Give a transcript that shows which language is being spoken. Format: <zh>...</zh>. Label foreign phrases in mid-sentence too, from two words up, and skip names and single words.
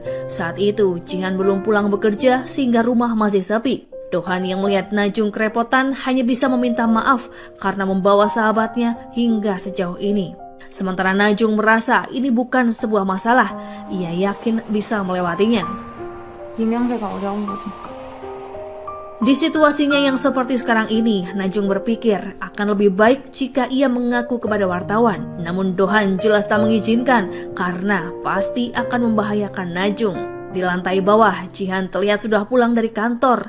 <id>Saat itu, Jihan belum pulang bekerja sehingga rumah masih sepi. Dohan yang melihat Najung kerepotan hanya bisa meminta maaf karena membawa sahabatnya hingga sejauh ini. Sementara Najung merasa ini bukan sebuah masalah, ia yakin bisa melewatinya.</id> <ko>유명세가 어려운 거죠.</ko> <id>Di situasinya yang seperti sekarang ini, Najung berpikir akan lebih baik jika ia mengaku kepada wartawan. Namun Dohan jelas tak mengizinkan karena pasti akan membahayakan Najung. Di lantai bawah, Jihan terlihat sudah pulang dari kantor.</id>